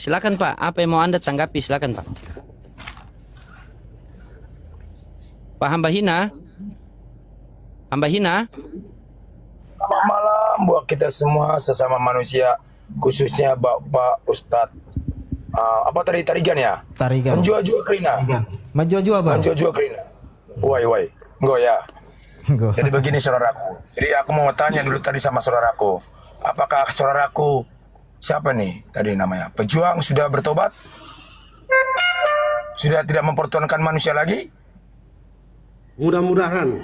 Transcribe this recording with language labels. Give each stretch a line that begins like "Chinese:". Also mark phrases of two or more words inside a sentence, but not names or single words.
Indonesian: Silakan Pak, apa yang mau Anda tanggapi? Silakan Pak. Pak Hamba Hina. Hamba Hina. Selamat malam buat kita semua sesama manusia, khususnya Bapak Ustadz. Apa tadi Tarigan ya? Tarigan.
Batak Karo: Menjua-jua kerina. Menjua-jua Bang. Menjua-jua kerina. Wai.
Indonesian: Enggak ya. Jadi begini saudaraku. Jadi aku mau tanya dulu tadi sama saudaraku. Apakah saudaraku siapa nih tadi namanya? Pejuang sudah bertobat? Sudah tidak mempertuhankan manusia lagi? Mudah-mudahan.